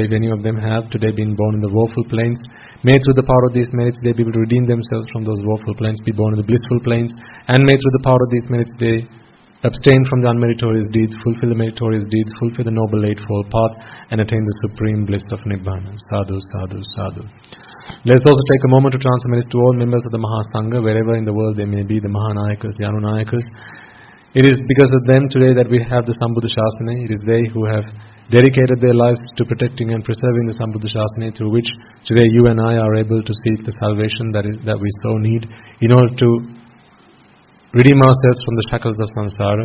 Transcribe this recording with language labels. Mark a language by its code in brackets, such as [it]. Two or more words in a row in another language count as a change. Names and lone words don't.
[en] If any of them have today been born in the woeful planes, may through the power of these merits they be able to redeem themselves from those woeful planes, be born in the blissful planes, and may through the power of these merits they abstain from the unmeritorious deeds, fulfill the meritorious deeds, fulfill the Noble Eightfold Path, and attain the supreme bliss of Nibbana. [pi] Sadhu, sadhu, sadhu. [en] Let us also take a moment to transfer merits to all members of the Mahasangha, wherever in the world they may be, the Mahanayakas, the Anunayakas. It is because of them today that we have the [pi] Sambuddha Shasana. [en] It is they who have dedicated their lives to protecting and preserving the [pi] Sambuddha Shasana, [en] through which today you and I are able to seek the salvation that we so need in order to redeem ourselves from the shackles of samsara.